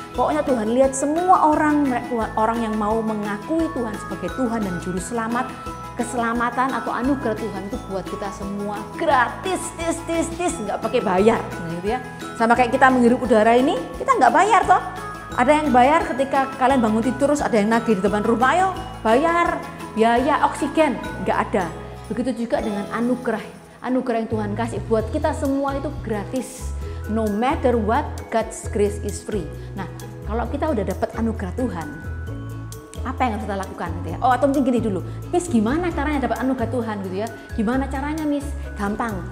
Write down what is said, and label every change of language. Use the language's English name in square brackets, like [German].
[Indonesian] Pokoknya Tuhan lihat semua orang yang mau mengakui Tuhan sebagai Tuhan dan Juru Selamat, keselamatan atau anugerah Tuhan itu buat kita semua gratis, nggak pakai bayar, gitu ya. Sama kayak kita menghirup udara ini, kita nggak bayar toh. Ada yang bayar ketika kalian bangun tidur, terus ada yang nagih di depan rumah, ayo bayar biaya oksigen, nggak ada. Begitu juga dengan anugerah. Anugerah yang Tuhan kasih buat kita semua itu gratis. [English] No matter what, God's grace is free. [Indonesian] Nah, kalau kita udah dapat anugerah Tuhan, apa yang harus kita lakukan gitu ya? Oh, atau mungkin gini dulu, Miss, gimana caranya dapat anugerah Tuhan gitu ya? Gimana caranya, Miss? Gampang.